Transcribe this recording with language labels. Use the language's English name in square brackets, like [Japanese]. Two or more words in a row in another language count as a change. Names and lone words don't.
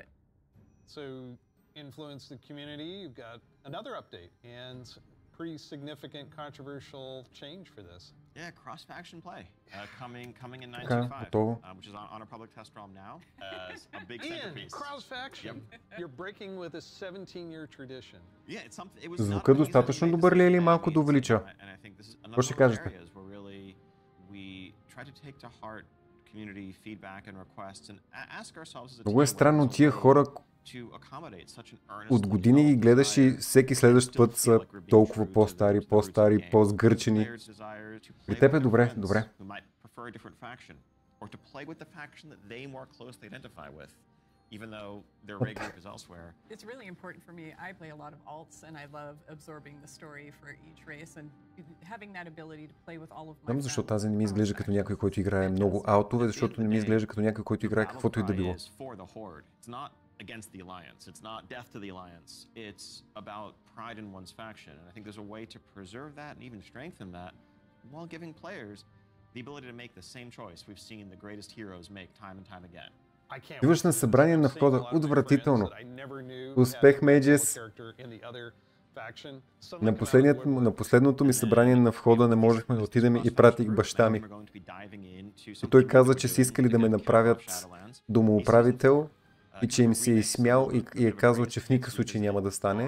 [English] So, influence the community, you've got another update and pretty significant controversial change for this. Yeah, cross-faction play coming in 9.5, which is on a public test ROM now as a big centerpiece. Cross-faction. You're breaking with a 17-year tradition. Yeah, it's something. It was [Bulgarian] Звукът достатъчно добър ли е или малко да увелича? Какво ще кажете? [English] We try to take to heart community feedback and requests and ask ourselves as a team. [Bulgarian] Много е странно тия хора, от години ги гледаш и всеки следващ път са толкова по-стари, по-сгърчени. При теб е добре, [English] Or to play with the faction that they more closely identify with. even though their raid group is elsewhere. It's really important for me. I play a lot of alts and I love absorbing the story for each race and having that ability to play with all of my. [Bulgarian] Знам защо тази не ми изглежда като някой, който играе много аутове, защото не ми изглежда като някой, който играе каквото и да било. [English] Against the alliance. It's not death to the alliance. It's about pride in one's faction. And I think there's a way to preserve that and even strengthen that while giving players the ability to make the same choice we've seen the greatest heroes make time and time again. [Bulgarian] Идваш на събрание на входа. Отвратително. Успех, Мейджес. На последното ми събрание на входа не можехме да отидем и пратих баща ми. И той каза, че са искали да ме направят домоуправител и че им се е изсмял и е казал, че в никакъв случай няма да стане.